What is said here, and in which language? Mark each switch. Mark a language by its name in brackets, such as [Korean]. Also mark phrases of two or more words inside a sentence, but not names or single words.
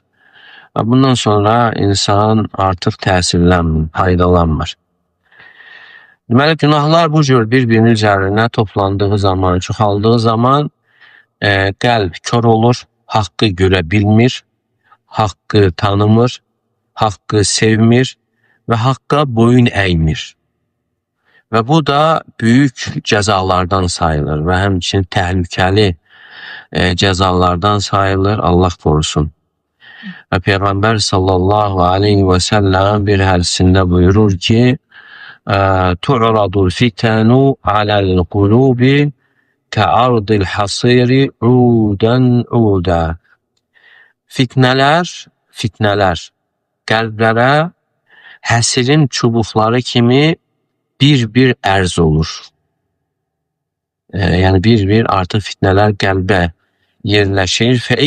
[Azerbaijani] Bundan sonra insan artıq təsirlənmir, faydalanmır. Deməli, günahlar bu cür bir-birinin üzərinə toplandığı zaman, çoxaldığı zaman qəlb kör olur, haqqı görə bilmir, haqqı tanımır, haqqı sevmir ve haqqa boyun əymir. Ve bu da büyük cəzalardan sayılır ve həmçinin təhlükəli cəzalardan sayılır, [Turkish] Allah korusun. Ve Peygamber [Arabic] صلى الله عليه وسلم [Turkish] bir hadisinde buyurur ki [Arabic] تعرض الفتن على القلوب كالحصير عودا عودا. [Azerbaijani] Fitneler qəlblərə həsirin çubuqları kimi bir ərz olur. Yani bir artıq fitneler qəlbə yerləşir.